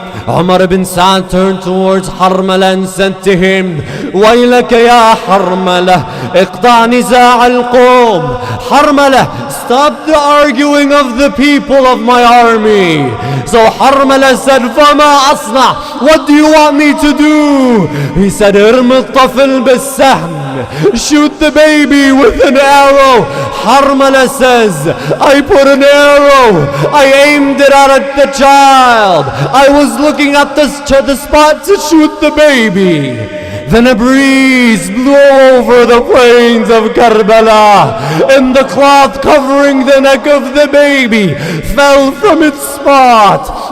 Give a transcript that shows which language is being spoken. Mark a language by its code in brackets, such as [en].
[en] Umar ibn Sa'd turned towards Harmala and said to him, وَيْلَكَ يَا حَرْمَلَةَ اقْطَعْ نِزَاعَ الْقَوْمِ. Harmala, stop the arguing of the people of my army. So Harmala said, فَمَا أَصْنَعْ. What do you want me to do? [ar] He said, ارْمِ الطَّفْلَ بِالسَّهْمِ. [en] Shoot the baby with an arrow. Harmala says, I put an arrow. I aimed it out at the child. I was looking at the spot to shoot the baby. Then a breeze blew over the plains of Karbala, and the cloth covering the neck of the baby fell from its spot.